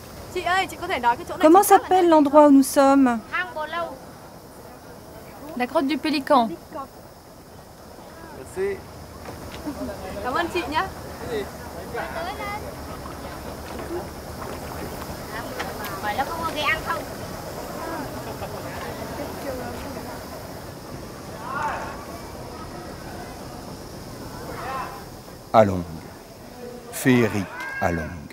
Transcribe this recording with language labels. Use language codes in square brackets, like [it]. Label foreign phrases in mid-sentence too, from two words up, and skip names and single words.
[fr] Comment s'appelle l'endroit où nous sommes? La grotte du Pélican. Merci. [vi] Cảm ơn chị nhé. Vậy là không có ghé ăn không? [fr] Along, féerique Along.